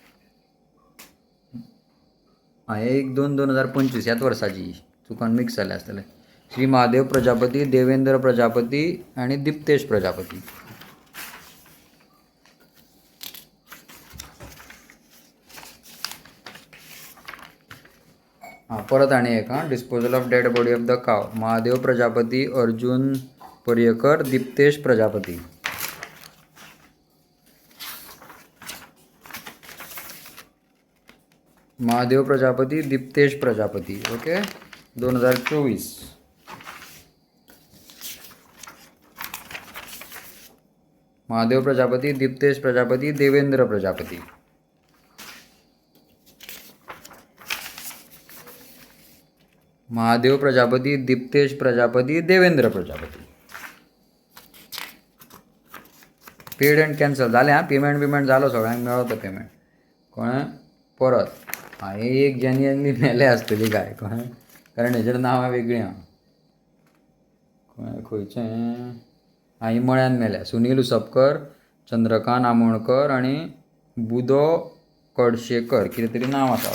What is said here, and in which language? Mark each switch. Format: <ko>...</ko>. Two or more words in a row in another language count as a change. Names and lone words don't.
<kok>हां 1/2/2025 ह्याच वर्साची चुकून मिक्स जाले आसतले श्री महादेव प्रजापती देवेंद्र प्रजापती आणि दिप्तेश प्रजापती हां परत आनी एक हां</kok> <en>disposal of dead body of the cow</en> <kok>महादेव प्रजापती अर्जुन पर्येकर दिप्तेश प्रजापती महादेव प्रजापती दिप्तेश प्रजापती ओके 2024 महादेव प्रजापती दिप्तेश प्रजापती देवेंद्र प्रजापती महादेव प्रजापती दिप्तेश प्रजापती देवेंद्र प्रजापती</kok> <en>paid and cancel</en> <kok>जालें आं. पेमेंट जालो सगळ्यांक मेळ्ळो पेमेंट कळ्ळें. परत हां एक जेन्युअनली मेले आसतली काय कळ्ळें, कारण हेजेर नांवां वेगळीं आहा कळ्ळें. खंयचें हां मळ्यान मेल्या. सुनील उसपकर, चंद्रकांत आमोणकर आनी बुदो कडशेकर कितें तरी नांव आसा.</kok>